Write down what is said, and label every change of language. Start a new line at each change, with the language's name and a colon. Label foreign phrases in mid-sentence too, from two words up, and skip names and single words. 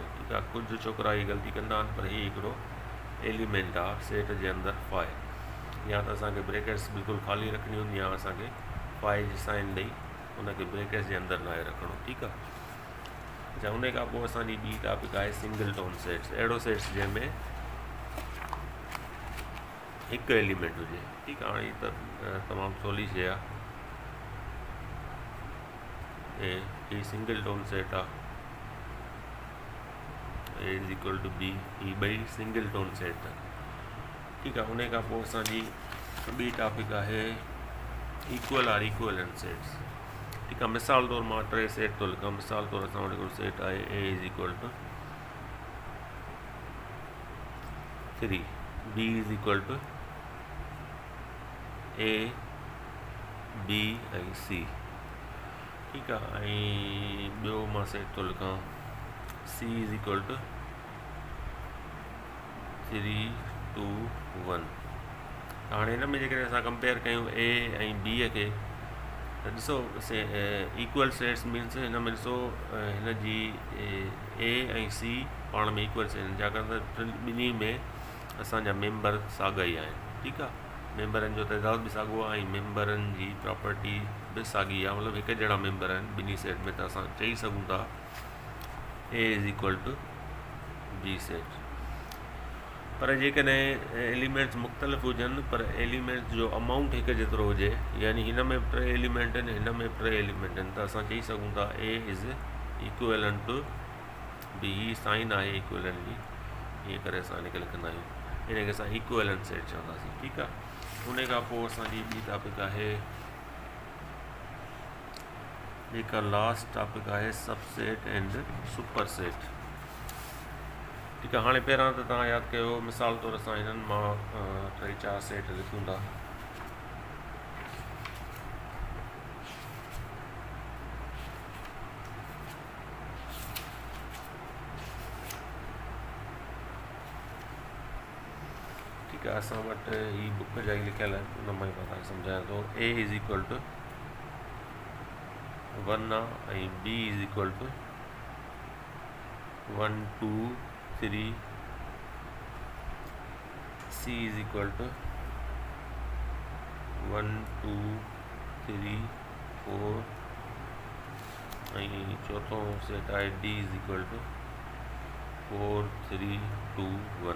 Sindhi: ठीकु आहे, कुझु छोकिरा हीअ ग़लती कंदा आहिनि, पर हीअ हिकिड़ो एलिमेंट आहे सेट जे अंदरि फाइल। या त असांखे ब्रेकेट्स बिल्कुलु ख़ाली रखणी हूंदी, या असांखे फाइल जी साइन ॾेई उनखे ब्रेकेट्स जे अंदरि न आहे रखिणो। ठीकु आहे। अच्छा, उन खां पोइ असांजी ॿी टॉपिक आहे
English: single tone sets.
Sindhi: अहिड़ो सेट्स जंहिंमें हिकु एलिमेंट हुजे। ठीकु आहे, हाणे त तमामु सवली शइ आहे। ए, ही
English: single tone set
Sindhi: आहे,
English: A is equal to B,
Sindhi: ही ॿई
English: single tone set
Sindhi: आहे। ठीकु आहे, उन खां पोइ असांजी ॿी टॉपिक आहे
English: equal or equivalent sets.
Sindhi: ठीकु आहे, मिसाल तौरु मां 3 सेट थो लिखां। मिसाल तौरु असां वटि हिकिड़ो सेट आहे
English: A is equal to 3, B is equal to A, B
Sindhi: ऐं सी। ठीकु आहे, ऐं ॿियो मां सेट थो लिखां
English: C is equal to 3, 2, 1.
Sindhi: हाणे हिन में जेकॾहिं असां कंपेयर कयूं ए ऐं बीअ खे, त ॾिसो
English: equal sets means
Sindhi: हिन में ॾिसो हिन जी ए ऐं सी पाण में
English: equal set
Sindhi: आहिनि, छाकाणि त ॿिन्ही में असांजा मेंबर साॻा ई आहिनि। ठीकु आहे, मेंबरनि जो तइदाद बि साॻियो आहे ऐं मेंबरनि जी प्रॉपर्टी बि साॻी आहे, मतिलबु हिकु जहिड़ा मेंबर आहिनि ॿिन्ही सेट में। त असां चई सघूं था
English: A is equal to B set.
Sindhi: पर जेकॾहिं एलिमेंट्स मुख़्तलिफ़ हुजनि पर एलिमेंट्स जो अमाउंट हिकु जेतिरो हुजे, यानी हिन में बि 3 एलिमेंट आहिनि, हिन में बि 3 एलिमेंट आहिनि, त असां चई सघूं था
English: A is equivalent to B.
Sindhi: ही साइन आहे इक्वलेंट जी, ईअं करे असां हिनखे लिखंदा आहियूं, हिनखे असां
English: equivalent set
Sindhi: चवंदासीं। ठीकु आहे, उन खां पोइ असांजी ॿी टॉपिक आहे, जेका
English: last topic
Sindhi: आहे
English: subset and super set.
Sindhi: ठीकु आहे, हाणे पहिरां त तव्हां यादि कयो, मिसाल तौरु असां हिननि मां 3-4 सेट लिखूं था। ठीकु आहे, असां वटि ही बुक जा ई लिखियल आहिनि, उन मां ई मां तव्हांखे सम्झायां थो।
English: A is equal to 1
Sindhi: आहे ऐं
English: B is equal to 1, 2, 3, C is equal to 1, 2, 3, 4
Sindhi: ऐं चौथों सेट आहे
English: D is equal to 4, 3, 2, 1.